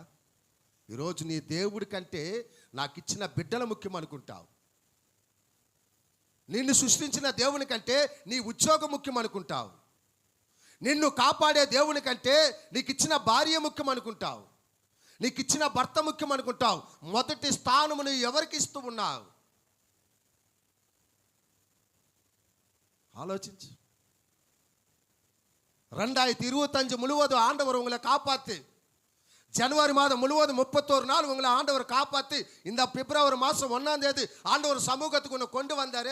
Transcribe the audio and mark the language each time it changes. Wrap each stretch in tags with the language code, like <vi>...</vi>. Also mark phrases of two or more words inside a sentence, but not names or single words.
<te>ఈరోజు నీ దేవుడి కంటే నాకు ఇచ్చిన బిడ్డల ముఖ్యం అనుకుంటావు. నిన్ను సృష్టించిన దేవుని కంటే నీ ఉద్యోగం ముఖ్యం అనుకుంటావు. నిన్ను కాపాడే దేవుని కంటే నీకు ఇచ్చిన భార్య ముఖ్యం అనుకుంటావు, నీకు ఇచ్చిన భర్త ముఖ్యం అనుకుంటావు. మొదటి స్థానము నువ్వు ఎవరికి ఇస్తూ ఉన్నావు?</te> <ta>ஆலோசிச்சு 2025 முழுவதும் ஆண்டவர் உங்களை காப்பாத்து. ஜனவரி மாதம் முழுவதும் 31 நாள் உங்களை ஆண்டவர் காப்பாத்து. இந்த பிப்ரவரி மாதம் 1ஆம் தேதி ஆண்டவர் சமூகத்துக்கு உன்னை கொண்டு வந்தாரு.</ta>